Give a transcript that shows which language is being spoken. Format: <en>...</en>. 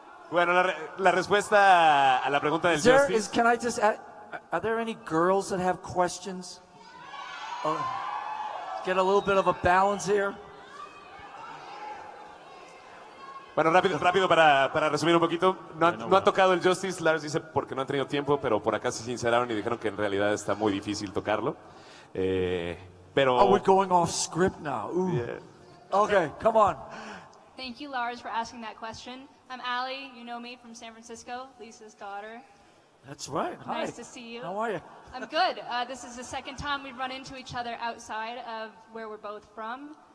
<es>Bueno, la respuesta a la pregunta del Justice.</es> <en>Can I just add, are there any girls that have questions? Get a little bit of a balance here.</en> <es>Bueno, rápido para resumir un poquito. No han tocado el Justice, Lars dice porque no han tenido tiempo, pero por acá se sinceraron y dijeron que en realidad está muy difícil tocarlo. Pero...</es> <en>Oh, we're going off script now. Ooh. Yeah. Okay, come on. Thank you, Lars, for asking that question. I'm Allie. You know me from San Francisco, Lisa's daughter. That's right. Hi. Nice to see you. How are you? I'm good. This is the second time we've run into each other outside of where we're both from.</en>